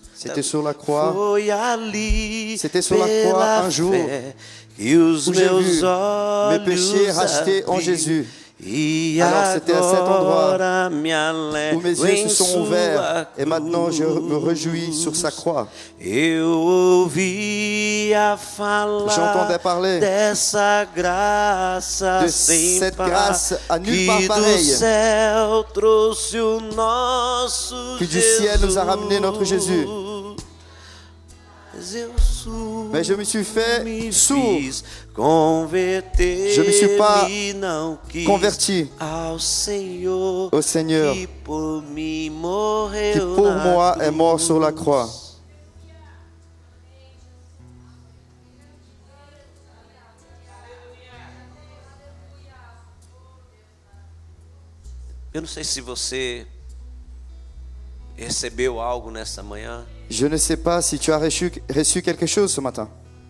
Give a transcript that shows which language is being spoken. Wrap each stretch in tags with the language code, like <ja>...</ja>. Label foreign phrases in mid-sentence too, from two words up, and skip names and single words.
<fr>C'était sur la croix.</fr> <pt>Foi ali,</pt> <fr>C'était sur la croix un jour</fr> <pt>que os</pt> <fr>où j'ai</fr> <pt>meus</pt> <fr>vu mes péchés</fr> <pt>olhos</pt> <fr>rachetés en</fr> <pt>abri.</pt> <fr>Jésus.</fr> <pt>E</pt> <fr>Alors c'était à cet endroit</fr> <pt>agora me alegro</pt> <fr>où mes yeux</fr> <pt>em</pt> <fr>se sont</fr> <pt>sua</pt> <fr>ouverts et maintenant je me</fr> <pt>cruz.</pt> <fr>réjouis sur sa croix.</fr> <pt>Eu ouvia falar</pt> <fr>J'entendais parler</fr> <pt>dessa graça</pt> <fr>de</fr> <pt>sem</pt> <fr>cette</fr> <pt>par,</pt> <fr>grâce à nulle part</fr> <pt>que do</pt> <fr>pareille,</fr> <pt>céu trouxe o nosso</pt> <fr>que du ciel nous a ramené notre Jésus. Mais je me suis fait sourd. Je me suis pas converti au Seigneur qui pour moi est mort sur la croix.</fr> <pt>Eu não sei se você recebeu algo nessa manhã.</pt> <fr>Je ne sais pas si tu as reçu quelque chose ce matin.</fr>